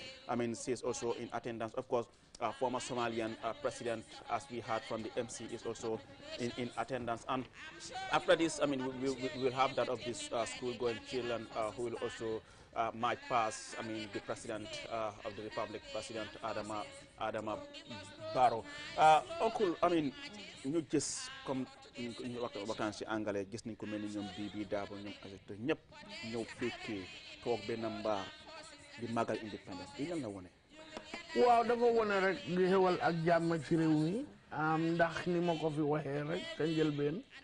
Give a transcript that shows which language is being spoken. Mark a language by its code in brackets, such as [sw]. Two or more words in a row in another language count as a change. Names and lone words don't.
[en] She is also in attendance. Of course, former Somalian president, as we heard from the MC, is also in attendance. And after this, we will have that of this school-going children who will also march past, the president of the Republic, President Adama Barrow. [wo] Uncle, ñu gis comme ñu waxtaan si anglais gis nañ ko mel ni ñoom Bibi Dabo ñoom Aïssatou ñëpp ñëw fekkee toog benn mbaar di magal indépendance bi lan la wone. waaw dafa wone rek di xewal ak jàmm ci réew mi ndax ni ma ko fi waxee rek te njëlbeen